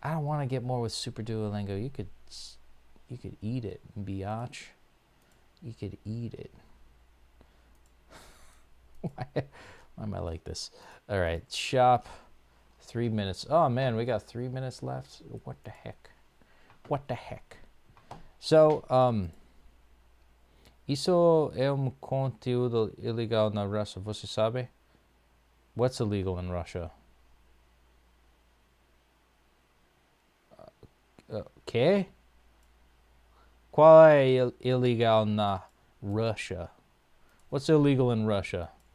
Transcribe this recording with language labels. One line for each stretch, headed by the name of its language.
English: I don't want to get more with Super Duolingo. You could eat it, biatch. You could eat it. Why am I like this? All right, shop. 3 minutes. Oh man, we got 3 minutes left. What the heck? What the heck?
Portuguese: So, isso é conteúdo ilegal na Rússia. Você sabe?
English: What's illegal in Russia?
Portuguese: Que? Qual é ilegal na Rússia?
English: What's illegal in Russia?